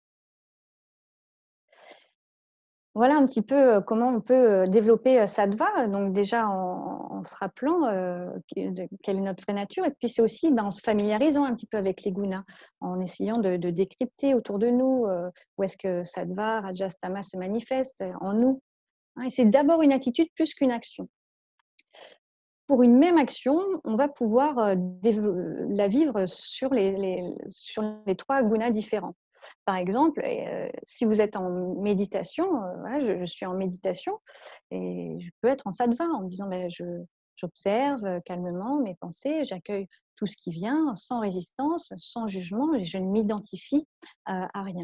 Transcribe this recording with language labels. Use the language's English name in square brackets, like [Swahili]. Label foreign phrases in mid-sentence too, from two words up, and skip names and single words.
[French] Voilà un petit peu comment on peut développer sattva. Donc déjà en se rappelant quelle est notre vraie nature, et puis c'est aussi en se familiarisant un petit peu avec les gunas, en essayant de décrypter autour de nous où est-ce que sattva, rajas, tamas se manifestent en nous. Et c'est d'abord une attitude plus qu'une action. Pour une même action, on va pouvoir la vivre sur les trois gunas différents. Par exemple, si vous êtes en méditation, voilà, je suis en méditation et je peux être en sattva en me disant j'observe calmement mes pensées, j'accueille tout ce qui vient sans résistance, sans jugement, et je ne m'identifie à rien.